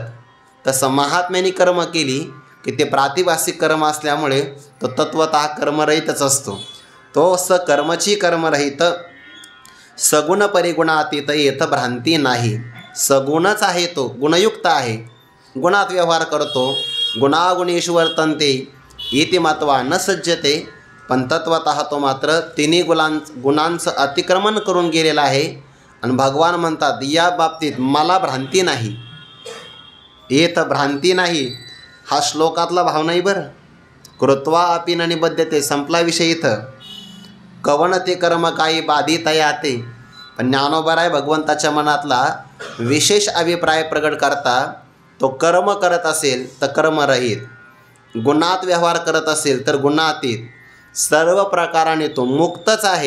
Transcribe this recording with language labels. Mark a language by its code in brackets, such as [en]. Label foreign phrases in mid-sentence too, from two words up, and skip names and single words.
[mr] तसं महात्म्याने कर्म केली की ते प्रातिभासिक कर्म असल्यामुळे तो तत्वतः कर्मरहितच असतो. तो सकर्मची कर्मरहित, सगुण परिगुणातीत येथ भ्रांती नाही. सगुणच आहे, तो गुणयुक्त आहे, गुणात व्यवहार करतो. [sa] गुणागुणेषु वर्तन्ते इति मत्वा न सज्जते. [mr] पण तत्वतः तो मात्र तिन्ही गुणांचं अतिक्रमण करून गेलेला आहे. आणि भगवान म्हणतात या बाबतीत मला भ्रांती नाही, येत भ्रांती नाही. हा श्लोकातला भाव नाही बरं. [sa] कृत्वा अपि न निबध्यते, [mr] संपला विषय इथं. कवन ते कर्म काही बाधितया ते. पण ज्ञानोबा आहे भगवंताच्या मनातला विशेष अभिप्राय प्रगट करता. तो कर्म करत असेल तर कर्मरहित, गुणात व्यवहार करत असेल तर गुणातीत, सर्व प्रकाराने तो मुक्तच आहे.